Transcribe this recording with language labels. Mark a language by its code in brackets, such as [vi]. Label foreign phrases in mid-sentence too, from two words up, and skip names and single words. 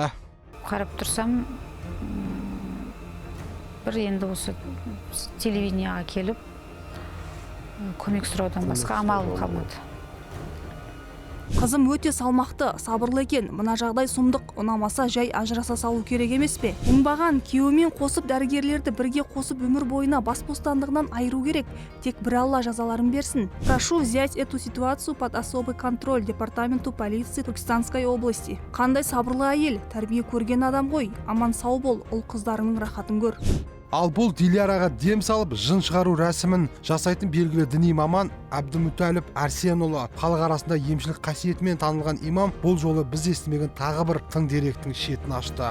[kk] Қарап тұрсам, бір енді осы телевидениеға келіп көмек сұраудан басқа амалым қалмады. Қызым өте салмақты, сабырлы екен. Мына жағдай сұмдық, ұнамаса жай ажыраса салу керек емес пе? Оңбаған күйеуімен қосып дәрігерлерді бірге қосып өмір бойына бас бостандығынан айыру керек. Тек бір Алла жазаларын берсін. [ru] Прошу взять эту ситуацию под особый контроль департаменту полиции Түркістанской области. [kk] Қандай сабырлы әйел, тәрбие көрген адам ғой. Аман сау бол, ұл қыздарының рахатын көр. Ал бұл Диляраға дем салып, жын шығару рәсімін жасайтын белгілі діни маман Әбдімүтәліп Әрсенұлы. Халық арасында емшілік қасиетімен танылған имам бұл жолы біз естімеген тағы бір тың деректің шетін ашты.